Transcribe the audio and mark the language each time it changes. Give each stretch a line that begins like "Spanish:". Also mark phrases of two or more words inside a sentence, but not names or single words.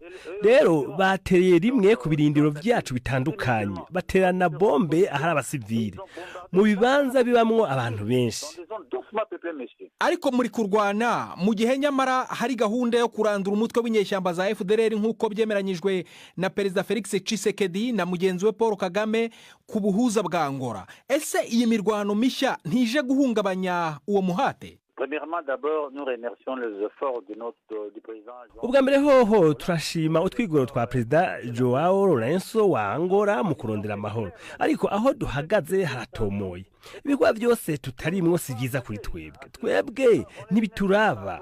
Rundi: Rero bateye rimwe ku birindiro byacu bitandukanye, baterana bombe ahari abasivile mu bibanza bibamwo abantu benshi. Ariko muri kurwana mu gihe nyamara hari gahunda yo kurandura umutwe w'inyeshyamba za FDLR nk'uko byemeranyijwe na Perezida Felix Tshisekedi na mugenzi we Paul Kagame ku buhuza bwa Angola. Ese iyi mirwano mishya ntije guhungabanya uwo muhate? Ubwa mbere hoho turashima utwigoro twa Perezida Joao Lourenço wa Angola mu kurondera amahoro, ariko aho duhagaze haratomoye. Ibigwa byose tutarimwo si byiza kuri twebwe ntibituraba.